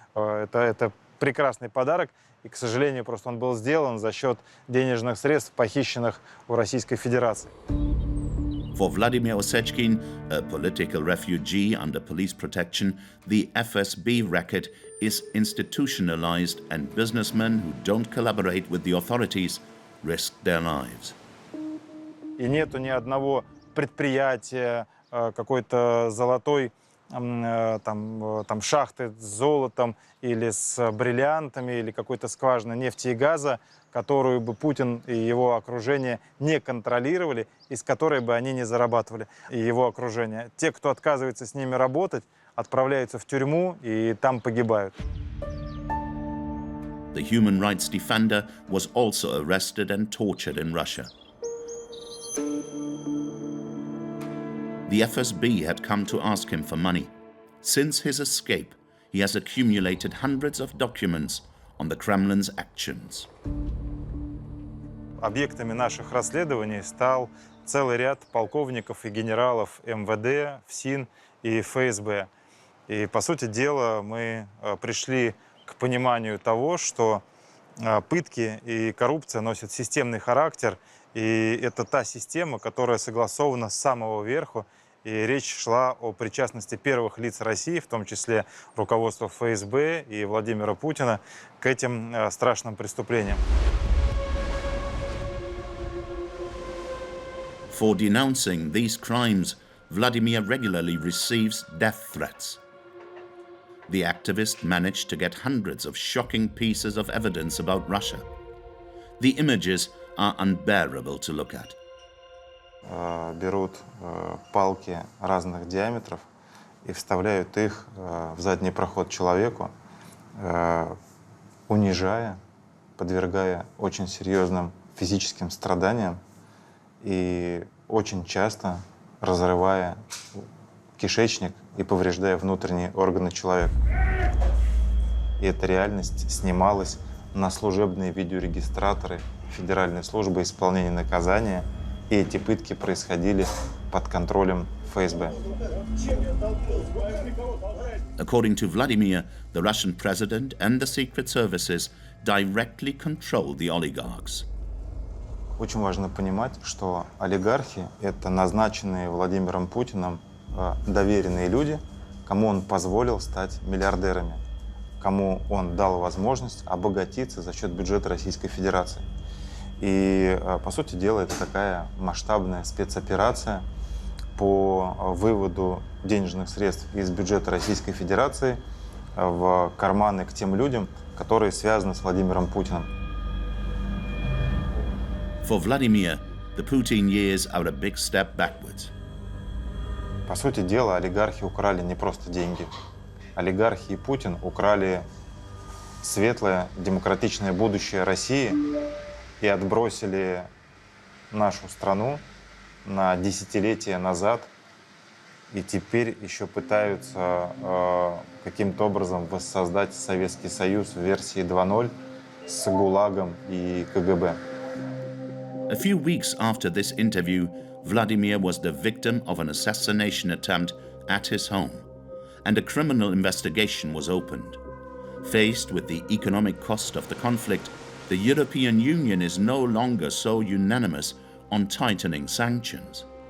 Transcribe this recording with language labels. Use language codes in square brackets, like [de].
[ru] Это прекрасный подарок, и, к сожалению, просто он был сделан за счет денежных средств, похищенных у Российской Федерации. [en] For Vladimir Osechkin, a political refugee under police protection, the FSB racket is institutionalized and businessmen who don't collaborate with the authorities risk their lives. [ru] И нету ни одного предприятия, какой-то золотой там шахты с золотом или с бриллиантами, или какой-то скважины нефти и газа, которую бы Путин и его окружение не контролировали, и с которой бы они не зарабатывали, и его окружение. Те, кто отказывается с ними работать, отправляются в тюрьму и там погибают. [en] The human rights defender was also arrested and tortured in Russia. The FSB had come to ask him for money. Since his escape, he has accumulated hundreds of documents on the Kremlin's actions. [ru] Объектами наших расследований стал целый ряд полковников и генералов МВД, ФСИН и ФСБ. И, по сути дела, мы пришли к пониманию того, что Пытки и коррупция носят системный характер, и это та система, которая согласована с самого верху. И речь шла о причастности первых лиц России, в том числе руководства ФСБ и Владимира Путина, к этим страшным преступлениям. [en] For denouncing these crimes, Vladimir regularly receives death threats. The activist managed to get hundreds of shocking pieces of evidence about Russia. The images are unbearable to look at. [ru] Берут палки разных диаметров и вставляют их в задний проход человеку, унижая, подвергая очень серьезным физическим страданиям и очень часто разрывая кишечник и повреждая внутренние органы человека. И эта реальность снималась на служебные видеорегистраторы Федеральной службы исполнения наказания, и эти пытки происходили под контролем ФСБ. [en] According to Vladimir, the Russian president and the secret services directly control the oligarchs. [ru] Очень важно понимать, что олигархи — это назначенные Владимиром Путиным доверенные люди, кому он позволил стать миллиардерами, кому он дал возможность обогатиться за счет бюджета Российской Федерации. И, по сути дела, это такая масштабная спецоперация по выводу денежных средств из бюджета Российской Федерации в карманы к тем людям, которые связаны с Владимиром Путиным. [en] For Vladimir, the Putin years are a big step backwards. [ru] По сути дела, олигархи украли не просто деньги. Олигархи и Путин украли светлое демократичное будущее России и отбросили нашу страну на десятилетия назад. И теперь еще пытаются каким-то образом воссоздать Советский Союз в версии 2.0 с ГУЛАГом и КГБ. [en] A few weeks after this interview, Vladimir was the victim of an assassination attempt at his home, and a criminal investigation was opened. Faced with the economic cost of the conflict, the European Union is no longer so unanimous on tightening sanctions.